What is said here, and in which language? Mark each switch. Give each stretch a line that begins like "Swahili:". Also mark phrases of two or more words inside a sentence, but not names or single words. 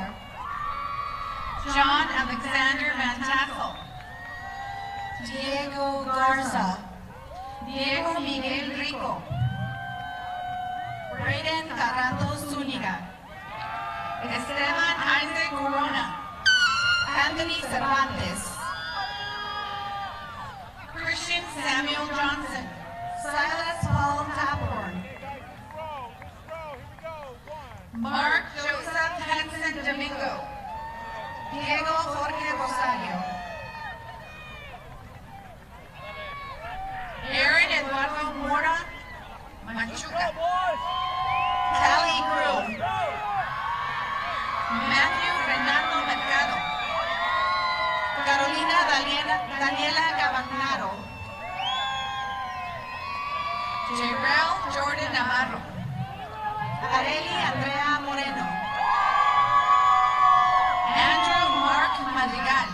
English: John Alexander Van Tassel. Diego Garza. Diego Miguel Rico. Brayden Carranto Zúñiga. Esteban Isaac Corona. Anthony Cervantes. Christian Samuel Johnson. Silas Paul Taphorn. Mark Joseph Henson Domingo. Diego Jorge Rosario. Aaron Eduardo Mora Machuca. Tally Grew. Matthew Renato Mercado. Carolina Daniela Gabagnaro. Jarrell Jordan Navarro. Areli Andrea Moreno. Andrew Mark Madrigal.